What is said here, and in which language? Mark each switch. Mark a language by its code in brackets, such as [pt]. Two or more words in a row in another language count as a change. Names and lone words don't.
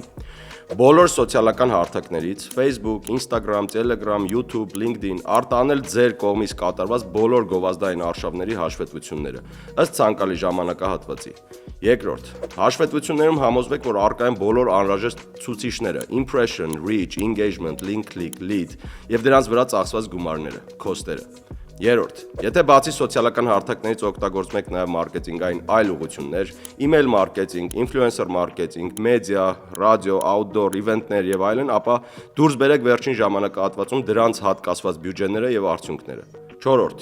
[hy] բոլոր սոցիալական հարթակներից Facebook, Instagram, Telegram, YouTube, LinkedIn արտանել ձեր կողմից կատարված բոլոր գովազդային արշավների հաշվետվությունները ըստ ցանկալի ժամանակահատվածի։ Երկրորդ. հաշվետվություններում համոզվեք, որ առկա են բոլոր անհրաժեշտ ցուցիչները՝ [en] impression, reach, engagement, link click, lead [hy] եւ դրանց վրա ծախսված գումարները, cost-երը։ Երրորդ. եթե բացի սոցիալական հարթակներից օգտագործում եք նաև մարքեթինգային այլ ուղղություններ, email մարքեթինգ, influencer մարքեթինգ, մեդիա, ռադիո, outdoor, իվենտներ եւ այլն, ապա դուրս բերեք վերջին ժամանակահատվածում դրանց հատկացված բյուջեները եւ արդյունքները։ Չորրորդ.